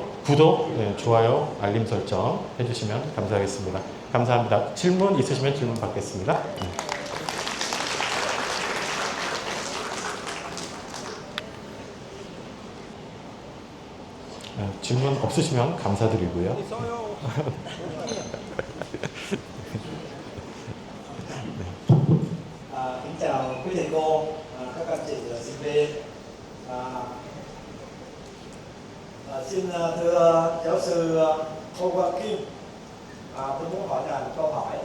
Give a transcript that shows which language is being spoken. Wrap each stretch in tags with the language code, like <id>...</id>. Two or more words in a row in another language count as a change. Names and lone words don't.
<ko>구독, 좋아요, 알림 설정 해주시면 감사하겠습니다. 감사합니다. 질문 있으시면 질문 받겠습니다. 질문 없으시면 감사드리고요.</ko> <vi>Kính chào quý thầy cô, các anh chị sinh viên. Xin thưa giáo sư Ngô Quang Kim, tôi muốn hỏi ngài một câu hỏi.</vi>